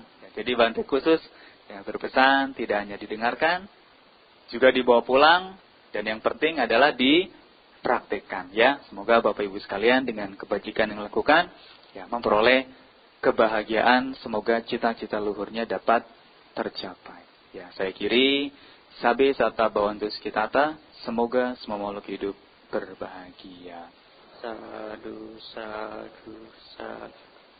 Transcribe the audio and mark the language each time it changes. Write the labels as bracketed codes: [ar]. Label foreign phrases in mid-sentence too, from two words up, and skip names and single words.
[id] Ya, jadi Bante khusus yang berpesan tidak hanya didengarkan, juga dibawa pulang, dan yang penting adalah dipraktikkan. Ya, semoga Bapak Ibu sekalian dengan kebajikan yang dilakukan, ya, memperoleh kebahagiaan. Semoga cita-cita luhurnya dapat tercapai. Ya, saya kiri, [pi] sabe sata bawantu sekitata, [id] semoga semua makhluk hidup berbahagia. [pi] Sadu, sadu, sadu.